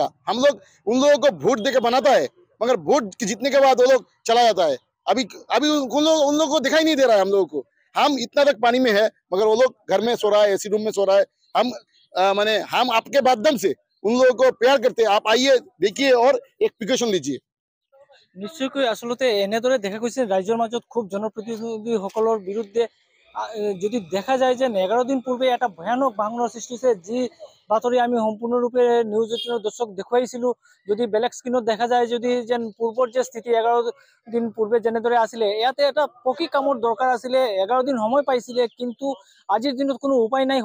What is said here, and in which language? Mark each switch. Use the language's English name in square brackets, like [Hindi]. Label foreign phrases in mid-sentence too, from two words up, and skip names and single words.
[Hindi] हम लोग उन लोगों को वोट देके बनाता है, मगर वोट जीतने के बाद वो लोग चला जाता है। अभी अभी उन लोगों को दिखाई नहीं दे रहा है हम लोगों को। हम इतना तक पानी में है मगर वो लोग घर में सो रहा है, [English] AC room [Hindi] में सो रहा है। हम माने हम आपके माध्यम से उन लोगों को प्यार करते हैं, आप आइए देखिए और एक प्रिकॉशन लीजिए। [Assamese] নিশ্চয়কৈ আচলতে এনেদৰে দেখা গৈছে ৰাইজৰ মাজত খুব জনপ্ৰতিনিধিসকলৰ বিৰুদ্ধে যদি দেখা যায় যে 11 দিন পূৰ্বে এটা ভয়ানক ভাঙনৰ সৃষ্টি হৈছে, যি বাতৰি আমি সম্পূৰ্ণৰূপে নিউজ 18 দৰ্শক দেখুৱাইছিলোঁ। যদি বেলেগ স্ক্ৰীণত দেখা যায়, যদি যেন পূৰ্বৰ যে স্থিতি 11 দিন পূৰ্বে যেনেদৰে আছিলে, ইয়াতে এটা পকী কামৰ দৰকাৰ আছিলে, 11 দিন সময় পাইছিলে, কিন্তু আজিৰ দিনত কোনো উপায় নাই।